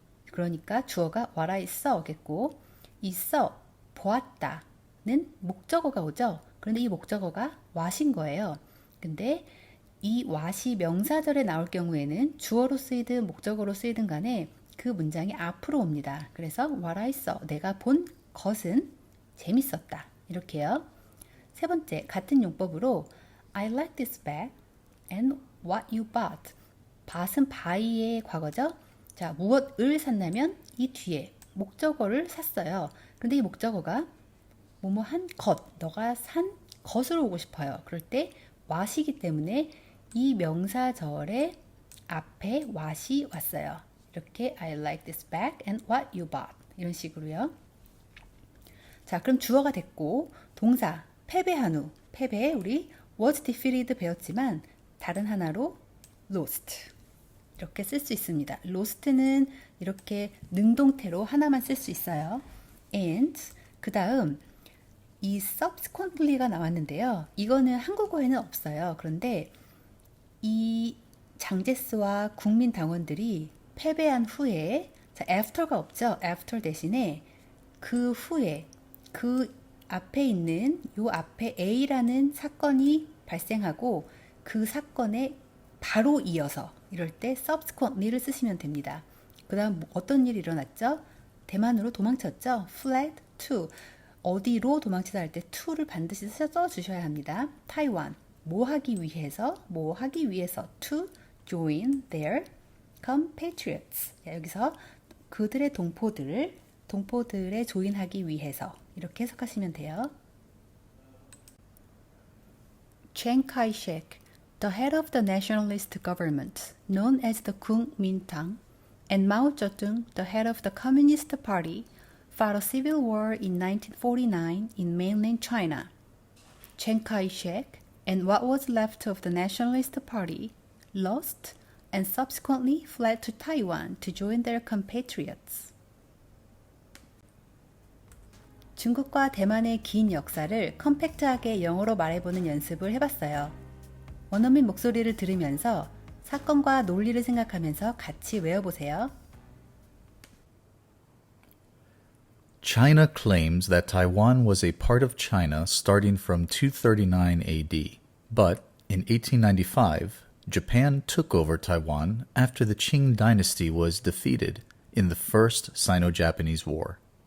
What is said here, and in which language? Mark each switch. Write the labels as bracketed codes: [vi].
[ko] 그러니까 주어가 [en] what I saw [ko] 겠고 이 saw, 보았다는 목적어가 오죠. 그런데 이 목적어가 what인 거예요. 근데 이 what이 명사절에 나올 경우에는 주어로 쓰이든 목적어로 쓰이든 간에 그 문장이 앞으로 옵니다. 그래서 [en] what I saw, [ko] 내가 본 것은 재밌었다. 이렇게요. 세 번째, 같은 용법으로 [en] I like this bag and what you bought. [ko] bought buy의 과거죠. 자, 무엇을 샀냐면 이 뒤에 목적어를 샀어요. 근데 이 목적어가 뭐뭐한 것, 너가 산 것으로 오고 싶어요. 그럴 때 what이기 때문에 이 명사절의 앞에 what이 왔어요. 이렇게 [en] I like this bag and what you bought. [ko] 이런 식으로요. 자, 그럼 주어가 됐고 동사 패배한 후, 패배 우리 was defeated 배웠지만 다른 하나로 lost 이렇게 쓸 수 있습니다. lost는 이렇게 능동태로 하나만 쓸 수 있어요. and 그 다음 이 subsequently가 나왔는데요. 이거는 한국어에는 없어요. 그런데 이 장제스와 국민당원들이 패배한 후에 자, after가 없죠. after 대신에 그 후에 그 앞에 있는 요 앞에 A라는 사건이 발생하고 그 사건에 바로 이어서 이럴 때 subsequently를 쓰시면 됩니다. 그 다음 어떤 일이 일어났죠? 대만으로 도망쳤죠. [en] fled to [ko] 어디로 도망치다 할 때 to를 반드시 써주셔야 합니다. 타이완 뭐 하기 위해서 to [en] join their compatriots. [ko] 여기서 그들의 동포들에 조인하기 위해서 이렇게 해석하시면 돼요. [en] Chiang Kai-shek, the head of the nationalist government known as the Kuomintang, and Mao Zedong, the head of the Communist Party, fought a civil war in 1949 in mainland China. Chiang Kai-shek and what was left of the Nationalist Party lost and subsequently fled to Taiwan to join their compatriots. [ko] 중국과 대만의 긴 역사를 컴팩트하게 영어로 말해보는 연습을 해봤어요. 원어민 목소리를 들으면서 사건과 논리를 생각하면서 같이 외워보세요. [en] China claims that Taiwan was a part of China starting from 239 AD, but in 1895, Japan took over Taiwan after the Qing dynasty was defeated in the First Sino-Japanese War.